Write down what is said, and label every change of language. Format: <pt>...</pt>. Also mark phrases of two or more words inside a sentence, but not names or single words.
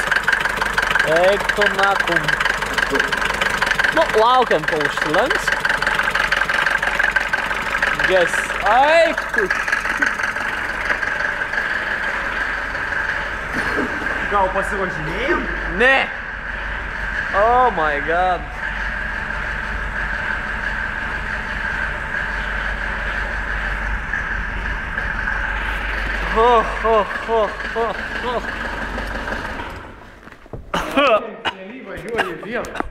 <lt>Eik tu nakum. Nu, laukiam, kol užsilenks. Ges. Eik tu. Gal pasivažinėjom? Ne.</lt> <en>Oh my god.</en> <lt>Keliai važiuoja vėl.</lt>